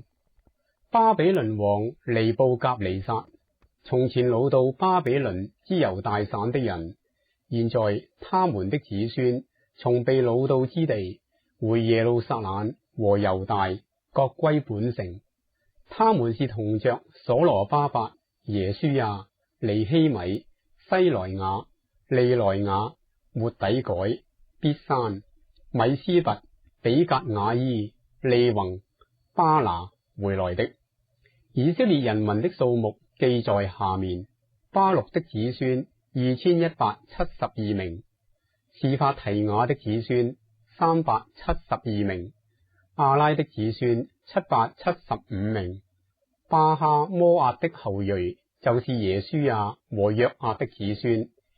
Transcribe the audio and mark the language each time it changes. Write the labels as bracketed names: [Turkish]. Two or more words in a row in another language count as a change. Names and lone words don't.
[Chinese] 巴比倫王尼布甲尼撒，從前擄到巴比倫之猶大省的人，現在他們的子孫從被擄到之地回耶路撒冷和猶大，各歸本城。他們是同着所羅巴伯、耶書亞、尼希米、西萊雅、利萊雅、末底改、必山、米斯拔、比革雅伊、利宏、巴拿回來的。以色列人民的數目記在下面：巴錄的子孫2172名，示法提雅的子孫372名，亞拉的子孫775名，巴哈摩押的後裔就是耶書亞和約押的子孫